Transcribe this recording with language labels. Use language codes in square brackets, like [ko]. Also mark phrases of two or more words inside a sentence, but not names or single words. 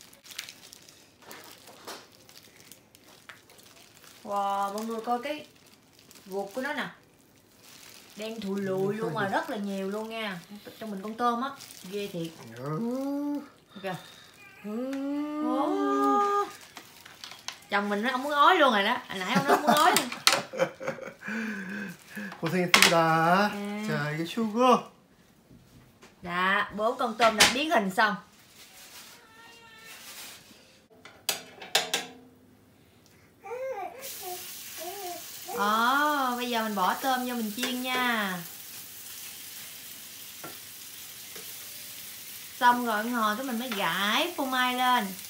[vi] Wow, mọi người coi cái ruột của nó nè. Đen thùi lùi luôn mà rất là nhiều luôn nha. Trong mình con tôm á. Ghê thiệt. Ok. Chồng mình nó không muốn ói luôn rồi đó. Hồi nãy ông nó không muốn ói luôn. [ko] 고생했습니다. 자, 이게 추고. [vi] Dạ, 4 con tôm đã biến hình xong. Bây giờ mình bỏ tôm vô mình chiên nha. Xong rồi ngồi cái mình mới gãi phô mai lên.